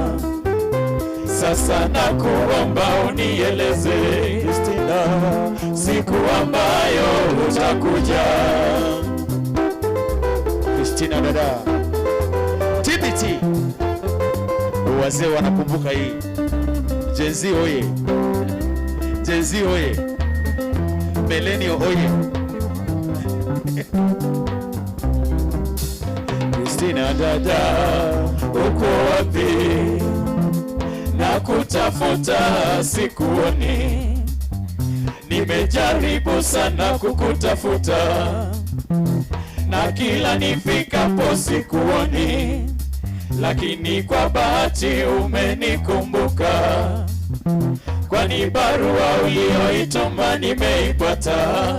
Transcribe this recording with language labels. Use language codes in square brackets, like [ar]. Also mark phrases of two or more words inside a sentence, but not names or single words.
[sw] Sasa nakuomba unieleze Christina, siku ambayo utakuja. Christina dada, TBT, wazee wanakumbuka hii. Jenzi oye, Jenzi oye, Millennial oye. Christina dada, uko wapi? Na kutafuta sikuoni, nimejaribu sana kukutafuta, na kila nifikapo sikuoni, lakini kwa bahati umenikumbuka, kwani barua uliyoituma nimeipata.